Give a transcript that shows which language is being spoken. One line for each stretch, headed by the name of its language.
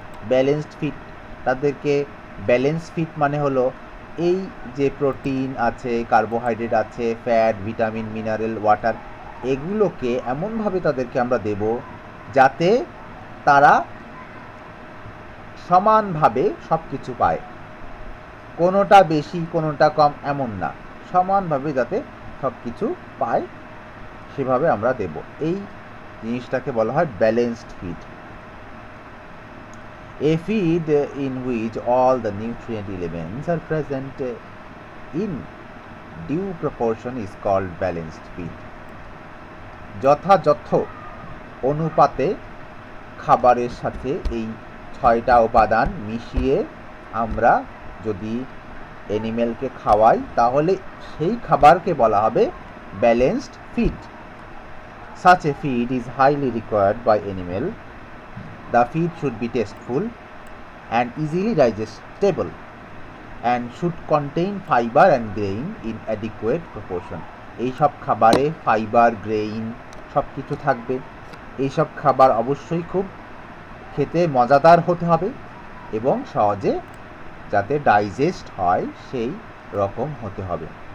Bangla: Balanced feed, তাদেরকে balance feed মানে হলো এই যে প্রোটিন আছে, কার্বোহাইড্রেট আছে, ফ্যাট, ভিটামিন, মিনারেল, ওয়াটার, এগুলোকে এমনভাবে তাদেরকে আমরা দেব যাতে তারা সমানভাবে সব কিছু পায়, কোনোটা বেশি কোনোটা কম এমন না, সমানভাবে যাতে সব কিছু পায় সেভাবে আমরা দেব। এই জিনিসটাকে বলা হয় balanced feed.
English: A feed in which all the nutrient elements are present in due proportion is called balanced feed.
Bangla: যথাযথ অনুপাতে খাবারের সাথে এই 6টা উপাদান মিশিয়ে আমরা যদি অ্যানিমেলকে খাওয়াই তাহলে সেই খাবারকে বলা হবে balanced feed.
English: Such a feed is highly required by animal. The feed should be tasteful and easily digestible and should contain fiber and grain in adequate proportion.
Bangla: এই সব খাবারে ফাইবার, গ্রেইন সব কিছু থাকবে। এই সব খাবার অবশ্যই খুব খেতে মজাদার হতে হবে এবং সহজে যাতে ডাইজেস্ট হয় সেই রকম হতে হবে।